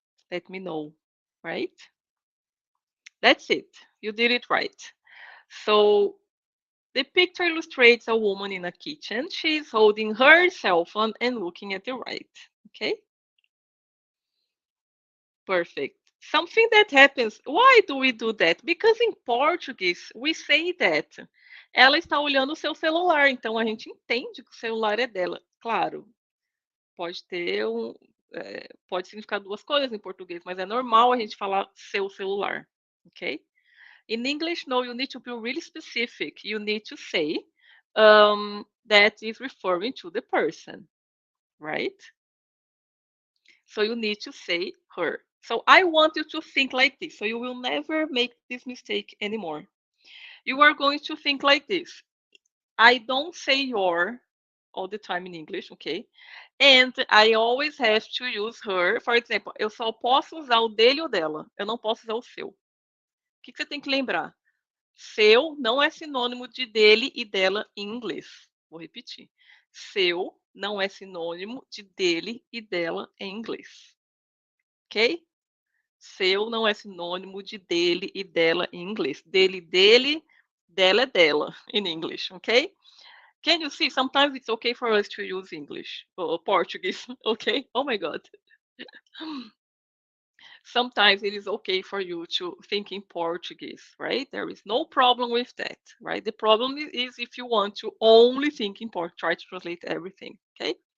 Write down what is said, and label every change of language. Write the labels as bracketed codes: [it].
[en] Let me know, right? That's it. You did it right. So the picture illustrates a woman in a kitchen. She's holding her cell phone and looking at the right. Okay, perfect. Something that happens. Why do we do that? Because in Portuguese we say that [pt] ela está olhando o seu celular, então a gente entende que o celular é dela. Claro, pode ter pode significar duas coisas em português, mas é normal a gente falar seu celular, ok? [en] In English, no, you need to be really specific. You need to say that is referring to the person, right? So you need to say her. So I want you to think like this. So you will never make this mistake anymore. You are going to think like this. I don't say your all the time in English, okay? And I always have to use her. For example, [pt] eu só posso usar o dele ou dela. Eu não posso usar o seu. O que você tem que lembrar? Seu não é sinônimo de dele e dela em inglês. Vou repetir. Seu não é sinônimo de dele e dela em inglês. Ok? Seu não é sinônimo de dele e dela em inglês. Dele, dela é dela [en] in English, okay? Can you see? Sometimes it's okay for us to use English or Portuguese, okay? Oh my God. Sometimes it is okay for you to think in Portuguese, right? There is no problem with that, right? The problem is if you want to only think in Portuguese, try to translate everything, okay?